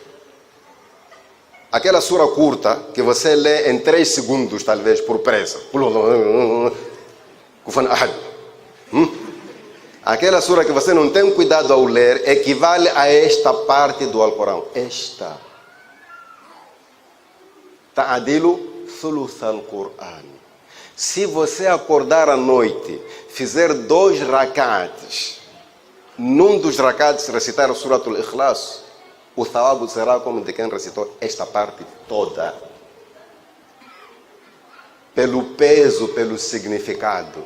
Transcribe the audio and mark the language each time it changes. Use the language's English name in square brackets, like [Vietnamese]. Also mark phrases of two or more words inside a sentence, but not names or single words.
[Portuguese] Aquela sura curta que você lê em 3 segundos, talvez, por pressa. Aquela sura que você não tem cuidado ao ler equivale a esta parte do Alcorão. Esta. [Arabic] تعدل ثلث القرآن. [Portuguese] Se você acordar à noite, fizer 2 rakats, num dos rakats recitar o Suratul Ikhlas, o thawab será como de quem recitou esta parte toda. Pelo peso, pelo significado.